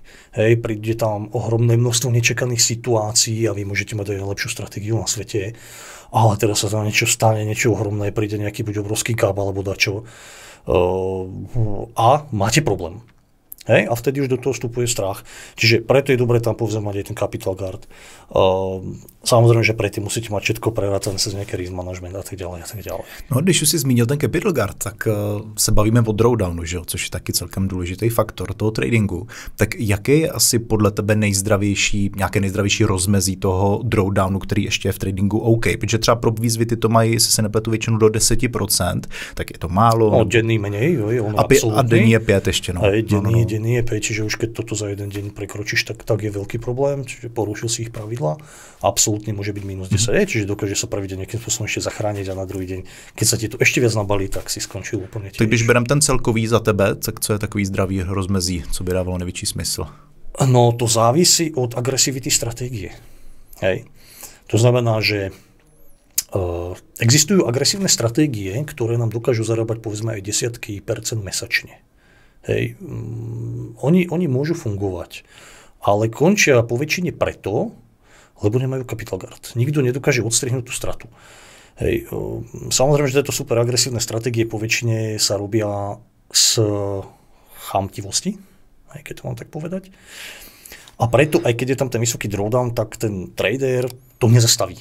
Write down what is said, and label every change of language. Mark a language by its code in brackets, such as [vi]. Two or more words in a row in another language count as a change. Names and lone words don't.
[sk] Hej, príde tam ohromné množstvo nečakaných situácií a vy môžete mať aj najlepšiu stratégiu na svete, ale teraz sa tam niečo stane, niečo ohromné, príde nejaký buď obrovský káb alebo dačo a máte problém. Hej, a vtedy už do toho vstupuje strach. Čiže preto je dobré tam povedzme mať aj ten Capital Guard. Samozrejme, že predtým musíte mať všetko prerátané cez nejaký [en] risk management [sk] a tak ďalej a tak ďalej. No, [cs] když už si zmínil ten Capital Guard, tak se bavíme o drawdownu, že jo, což je taky celkem důležitý faktor toho tradingu. Tak jaký je asi podle tebe nějaké nejzdravější rozmezí toho drawdownu, který ještě je v tradingu OK? Protože třeba pro výzvy ty to mají, jestli se nepletu, většinou do 10%, tak je to málo. [sk] No, denný menej, jo, [cs] a denní je 5 ještě. No. [sk] Denný denný EP, čiže už keď toto za jeden deň prekročíš, tak je veľký problém, čiže porušil si ich pravidlá. Absolútne môže byť minus 10, čiže dokáže sa prvý deň nejakým spôsobom ešte zachrániť a na druhý deň, keď sa ti to ešte viac nabalí, tak si skončil úplne tiež. [cs] Tak když berem ten celkový za tebe, tak co je takový zdravý rozmezí, co by dávalo největší smysl? [sk] No to závisí od agresivity stratégie. Hej. To znamená, že existujú agresívne stratégie, ktoré nám dokážu zarábať povedzme aj desiatky percent mesačne. Hej. Oni môžu fungovať, ale končia po väčšine preto, lebo nemajú capital guard. Nikto nedokáže odstrihnúť tú stratu. Hej. Samozrejme, že tieto super agresívne stratégie po väčšine sa robia z chamtivosti, keď to mám tak povedať. A preto, aj keď je tam ten vysoký drawdown, tak ten trader to nezastaví.